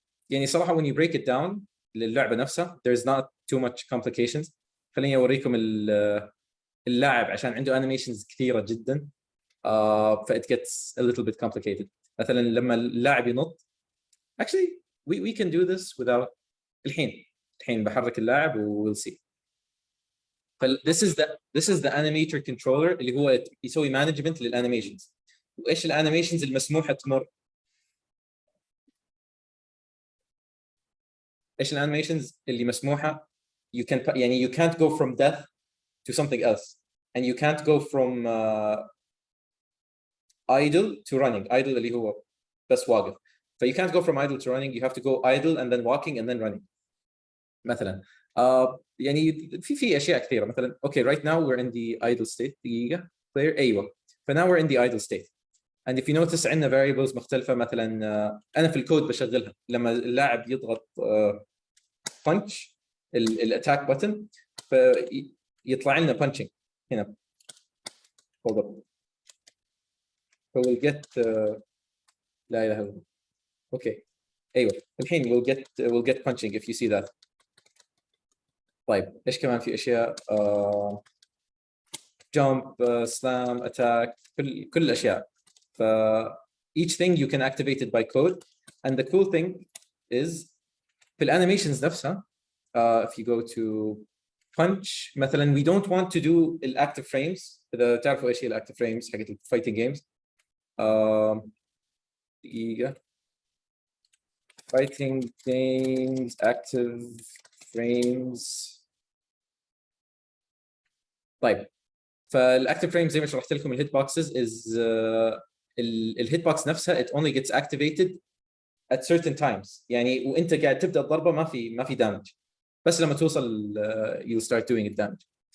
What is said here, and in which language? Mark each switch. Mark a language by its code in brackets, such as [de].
[ar] يعني صراحة [en] when you break it down [ar] للعبة نفسها [en] there's not too much complications. [ar] خليني أوريكم اللاعب عشان عنده animations كثيرة جدا. [en] ف it gets a little bit complicated. [ar] مثلا لما اللاعب ينط [en] actually we can do this without [ar] الحين بحرك اللاعب [en] و we'll see. this is the animator controller [ar] اللي هو يسوي management للانيميشنز. وايش الانيميشنز المسموحة تمر؟ ايش الانيميشنز اللي مسموحة؟ [en] you can يعني you can't go from death to something else and you can't go from idle to running. [ar] idle اللي هو بس واقف. ف [en] you can't go from idle to running. You have to go idle and then walking and then running. [ar] مثلا يعني في اشياء كثيره. مثلا [en] okay right now we're in the idle state. [ar] دقيقه clear. [en] ايوه ف now we're in the idle state and if you notice [ar] عندنا variables مختلفه. مثلا انا في الكود بشغلها لما اللاعب يضغط punch الاتاك بutton فيطلع لنا punching هنا. [en] hold up. So we'll get [ar] لا اله الا الله. اوكي ايوه الحين [en] we'll get punching if you see that. [ar] طيب ايش كمان في اشياء؟ jump slam attack كل الاشياء. [en] ف each thing you can activate it by code and the cool thing is [ar] في الانيميشنز نفسها [en] if you go to punch مثلا we don't want to do الactive frames. [ar] اذا تعرفوا ايش هي الactive frames حقت الفايتنج جيمز. [en] دقيقة fighting games active frames [ar] طيب فالاكتف فريم زي ما شرحت لكم الهيت بوكسز از الهيت بوكس نفسها [en] it only gets activated at certain times [ar] يعني وانت قاعد تبدا الضربه ما في دامج بس لما توصل [en] you'll start doing it damage.